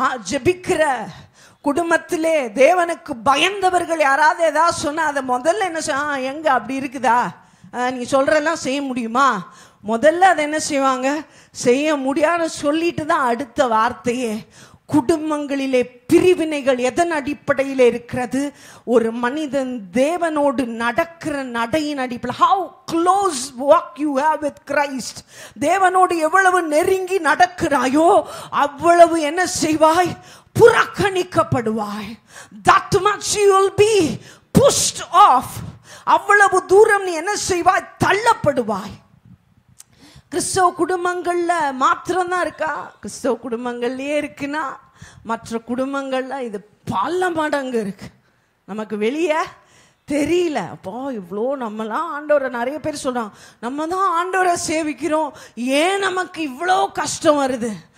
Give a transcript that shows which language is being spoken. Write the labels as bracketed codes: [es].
[ta] ஜெபிக்கிற குடும்பத்திலே தேவனுக்கு பயந்தவர்கள் யாராவது ஏதாவது சொன்னா அதை முதல்ல என்ன எங்க அப்படி இருக்குதா, நீ சொல்றதெல்லாம் செய்ய முடியுமா? முதல்ல அதை என்ன செய்வாங்க? செய்ய முடியாதுன்னு சொல்லிட்டு தான் அடுத்த வார்த்தையே. குடும்பங்களிலே பிரிவினைகள் எதன் அடிப்படையில் இருக்கிறது? ஒரு மனிதன் தேவனோடு நடக்கிற நடையின் அடிப்படையில். [en] how close walk you have with Christ. [ta] தேவனோடு எவ்வளவு நெருங்கி நடக்கிறாயோ அவ்வளவு என்ன செய்வாய்? புறக்கணிக்கப்படுவாய். [en] that much you will be pushed off. [ta] அவ்வளவு தூரம் நீ என்ன செய்வாய்? தள்ளப்படுவாய். கிறிஸ்தவ குடும்பங்கள்ல மாத்திரம்தான் இருக்கா? கிறிஸ்தவ குடும்பங்கள்லயே இருக்குன்னா மற்ற குடும்பங்கள்ல இது பல மடங்கு இருக்கு. நமக்கு வெளியே தெரியல. அப்போ இவ்வளோ நம்மலாம் ஆண்டவரை, நிறைய பேர் சொல்றாங்க நம்ம தான் ஆண்டவரை சேவிக்கிறோம், ஏன் நமக்கு இவ்வளோ கஷ்டம் வருது?